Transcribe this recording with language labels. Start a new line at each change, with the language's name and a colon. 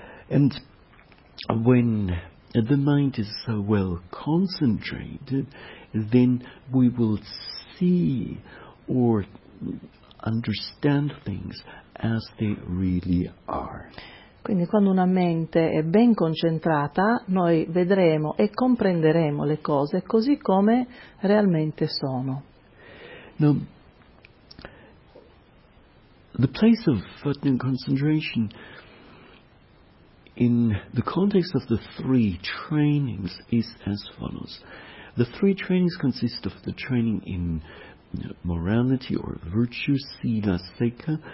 English: And when the mind is so well concentrated, then we will see or understand things as they really are.
Italian: Quindi quando una mente è ben concentrata, noi vedremo e comprenderemo le cose così come realmente sono.
English: Now, the place of fitting concentration in the context of the three trainings is as follows. The three trainings consist of the training in morality or virtue, sila, seka.